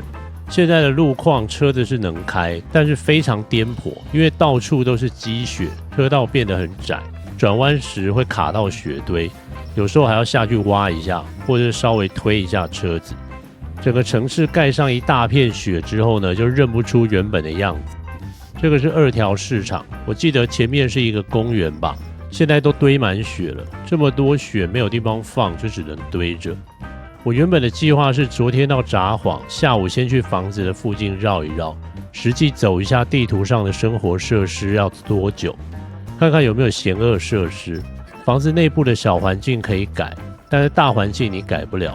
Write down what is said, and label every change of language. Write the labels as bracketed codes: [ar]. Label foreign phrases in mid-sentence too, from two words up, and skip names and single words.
[zh] 現在的路況車子是能開，但是非常顛簸，因為到處都是積雪，車道變得很窄，轉彎時會卡到雪堆，有時候還要下去挖一下，或者稍微推一下車子。整個城市蓋上一大片雪之後呢，就認不出原本的樣子。這個是二條市場，我記得前面是一個公園吧，現在都堆滿雪了，這麼多雪沒有地方放，就只能堆着。我原本的計劃是昨天到札幌，下午先去房子的附近繞一繞，實際走一下地圖上的生活設施要多久，看看有沒有嫌惡設施。房子內部的小環境可以改，但是大環境你改不了。